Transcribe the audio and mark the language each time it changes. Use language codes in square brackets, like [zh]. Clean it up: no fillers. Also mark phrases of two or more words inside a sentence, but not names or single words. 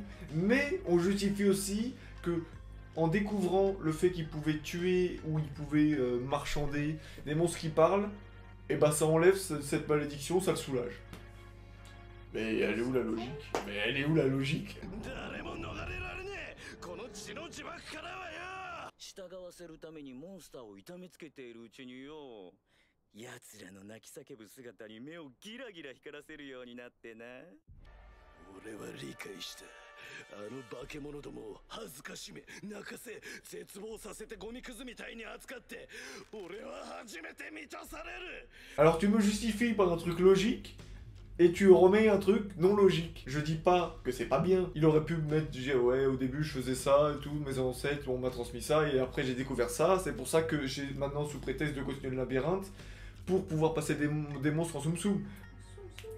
[fr] Mais on justifie aussi que, en découvrant le fait qu'il pouvait tuer ou il pouvait marchander des monstres qui parlent, et bah ça enlève cette malédiction, ça le soulage. Mais elle est où la logique? Mais elle est où la logique? [ja] 従わせるためにモンスターを痛めつけているうちによ、奴らの泣き叫ぶ姿に目をギラギラ光らせるようになってな。俺は理解した。あの化け物どもを恥ずかしめ、泣かせ、絶望させてゴミくずみたいに扱って、俺は初めて満たされる。 [fr] Alors tu me justifies par un truc logique et tu remets un truc non logique. Je dis pas que c'est pas bien. Il aurait pu me mettre, ouais, au début je faisais ça et tout, mes ancêtres on m'a transmis ça et après j'ai découvert ça. C'est pour ça que j'ai maintenant sous prétexte de continuer le labyrinthe pour pouvoir passer des monstres en soum soum.